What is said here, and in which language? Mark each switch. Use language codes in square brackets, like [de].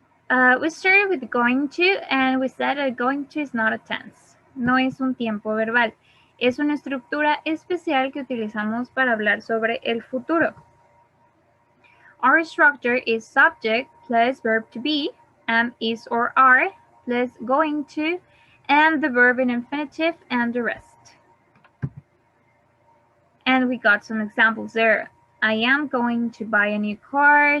[en] We started with going to, and we said that going to is not a tense. [es] No es un tiempo verbal. Es una estructura especial que utilizamos para hablar sobre el futuro. [en] Our structure is subject plus verb to be, am, is, or are, plus going to, and the verb in infinitive and the rest. And we got some examples there. I am going to buy a new car.